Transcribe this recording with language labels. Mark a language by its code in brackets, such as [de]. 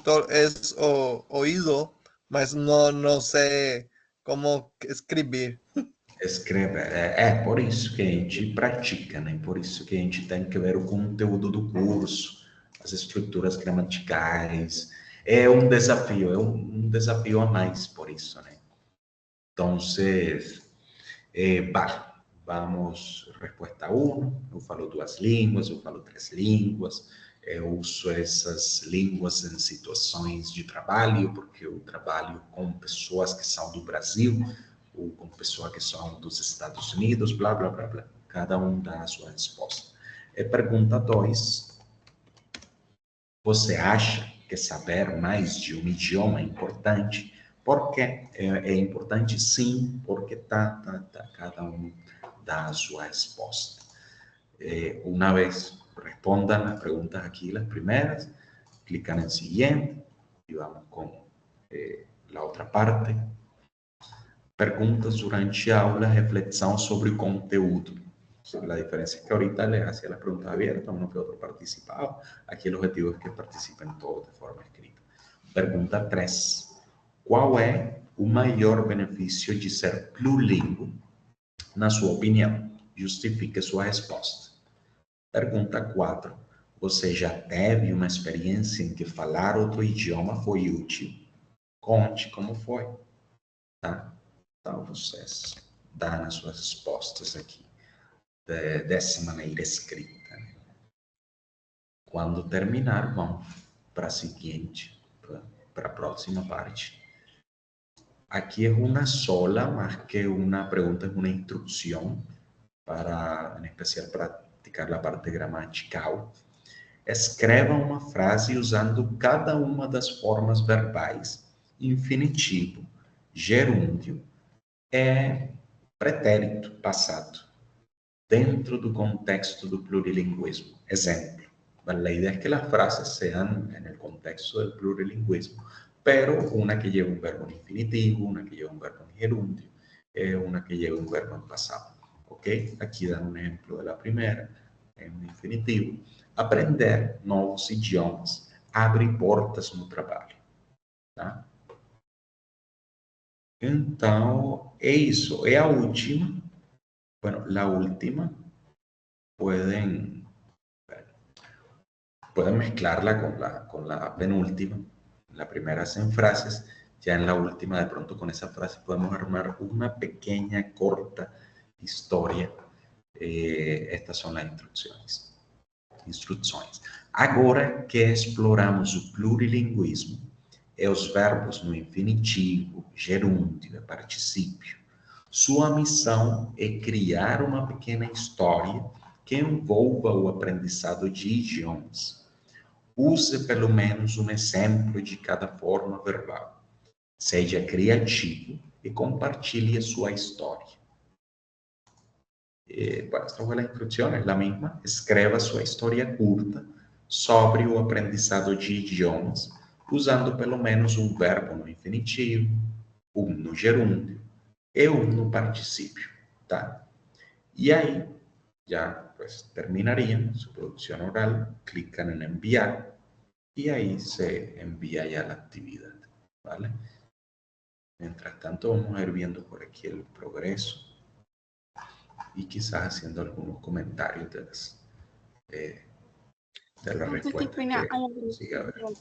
[es] Todo es oído, mas no sé cómo escrever. [pt] Escrever. É por isso que a gente pratica, né? Por isso que a gente tem que ver o conteúdo do curso, as estruturas gramaticais. É um desafio a mais por isso, né? [es] Entonces, vale. Vamos, resposta 1. [pt] Eu falo 2 línguas, eu falo 3 línguas. Eu uso essas línguas em situações de trabalho, porque eu trabalho com pessoas que são do Brasil ou com pessoas que são dos Estados Unidos, blá, blá, blá, blá. Cada um dá a sua resposta. Pergunta 2. Você acha que saber mais de um idioma é importante? Por quê? É importante sim, porque cada um dá a sua resposta. [es] Una vez respondan las preguntas aquí, las primeras, clican en siguiente y vamos con la otra parte. [pt] Perguntas durante a aula, reflexão sobre o conteúdo. [es] La diferencia es que ahorita les hacía las preguntas abiertas, uno que otro participaba. Aquí el objetivo es que participen todos de forma escrita. [pt] Pergunta 3. Qual é o maior benefício de ser plurilingüe, na sua opinião? Justifique sua resposta. Pergunta 4. Você já teve uma experiência em que falar outro idioma foi útil? Conte como foi, tá? Então, vocês dão as suas respostas aqui dessa maneira escrita. Né? Quando terminar, vamos para a seguinte, para a próxima parte. Aqui é uma sola, mais que uma pergunta, é uma instrução para, em especial, praticar a parte gramatical. Escreva uma frase usando cada uma das formas verbais, infinitivo, gerúndio e pretérito passado, dentro do contexto do plurilinguismo. [es] Exemplo, la idea es que las frases sean en el contexto del plurilinguismo, pero una que lleve un verbo en infinitivo, una que lleve un verbo en gerundio, una que lleve un verbo en pasado. ¿Ok? Aquí dan un ejemplo de la primera, en infinitivo. [pt] Aprender novos idiomas abre portas no trabalho. Tá? Então, é isso. É a última. [es] Bueno, la última pueden mezclarla con la penúltima. La primera hacen frases, ya en la última de pronto con esa frase podemos armar una pequeña, corta historia. Estas son las instruções. [pt] Agora que exploramos o plurilinguismo, os verbos no infinitivo, gerúndio e particípio, sua missão é criar uma pequena história que envolva o aprendizado de idiomas. Use pelo menos um exemplo de cada forma verbal. Seja criativo e compartilhe a sua história. [es] Bueno, esta fue la instrucción, es la misma. [pt] Escreva sua história curta sobre o aprendizado de idiomas, usando pelo menos um verbo no infinitivo, um no gerúndio e um no particípio, tá? E aí, [es] ya pues terminarían su producción oral, clican en enviar y ahí se envía ya la actividad, ¿vale? Mientras tanto, vamos a ir viendo por aquí el progreso y quizás haciendo algunos comentarios de la respuesta que siga a ver.